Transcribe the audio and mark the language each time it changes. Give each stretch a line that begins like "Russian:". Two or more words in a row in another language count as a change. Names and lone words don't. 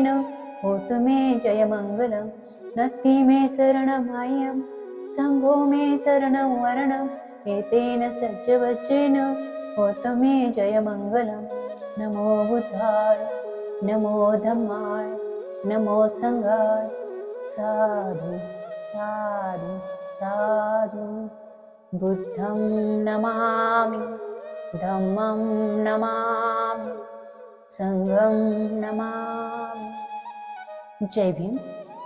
Pali: होतु मे जयमङ्गलं नत्थि मे शरणं मह्यं सङ्घो मे शरणं वरणम् एतेन सज्जवज्रेण होतु मे जयमङ्गलं नमो बुद्धाय नमो धम्माय नमो सङ्घाय साधु साधु साधु बुद्धं नमामि धम्मं नमामि संघं नमामि।
Hindi: जय भीम।